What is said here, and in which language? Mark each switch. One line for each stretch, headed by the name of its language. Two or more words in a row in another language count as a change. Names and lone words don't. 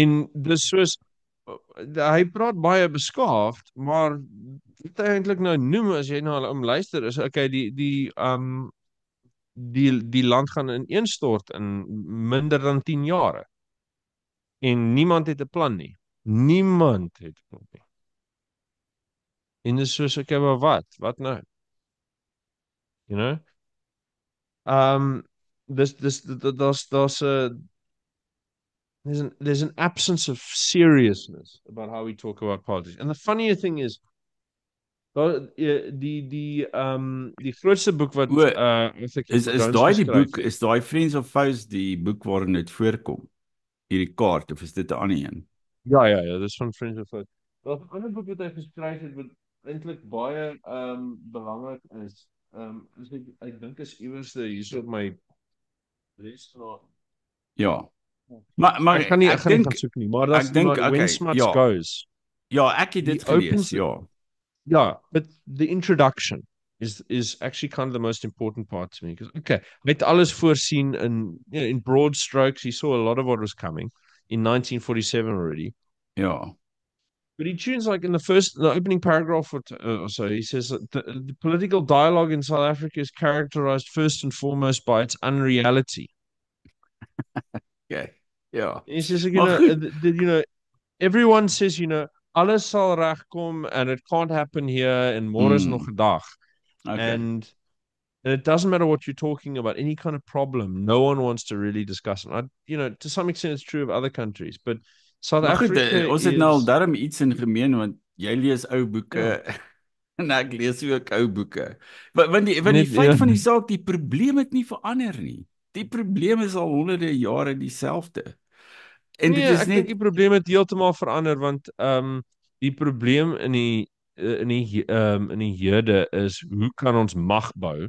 Afrikaans: En dis soos hy praat baie beskaafd, maar wat hy eintlik nou noem as jy na hulle luister is okay, die land gaan ineenstort in minder dan 10 jare en niemand het 'n plan nie. Niemand het 'n plan nie. En dis soos okay, maar wat? Wat nou?
English: You know? Daar's there's an absence of seriousness about how we talk about politics. And the funnier thing is
Afrikaans: die grootste boek wat o, wat ek is Jones daai die geskryf boek, het. is daai Friends of Foes die boek waarin dit voorkom? Hierdie kaart of is dit 'n ander een? Ja, dis van Friends of Foes. Daar's 'n ander boek wat hy geskryf het wat eintlik baie belangrik is. Ek dink is iewers hier op my leesnaam. Ja. Maar Ek gaan nie gaan soek nie, maar ek daar's dink maar When okay, Smuts ja. Goes. Ja, ek het
English: He
Afrikaans: dit gelees,
English: opens
Afrikaans: ja.
English: Yeah, but the introduction is actually kind of the most important part to me because okay,
Afrikaans: met alles voorsien in in
English: broad strokes, he saw a lot of what was coming in 1947 already.
Afrikaans: Ja.
English: But he tunes like in the opening paragraph or so, he says that the political dialogue in South Africa is characterized first and foremost by its unreality.
Afrikaans: Okay. Ja.
English: And he says,
Afrikaans: Maar goed.
English: everyone says,
Afrikaans: alles sal regkom
English: and it can't happen here and
Afrikaans: môre is nog Mm, 'n dag.
English: okay. And it doesn't matter what you're talking about, any kind of problem, no one wants to really discuss it. To some extent, it's true of other countries, but South
Afrikaans: Maar goed,
English: Africa
Afrikaans: ons het nou al
English: is,
Afrikaans: darm iets in gemeen want jy lees ou boeke
English: yeah,
Afrikaans: en ek lees ook ou boeke. Want die net, feit
English: yeah,
Afrikaans: van die saak, die probleem het nie verander nie. Die probleem is al honderde jare dieselfde. En dit nee, is ek dink net die probleem het heeltemal verander want die probleem in die hede is hoe kan ons mag bou?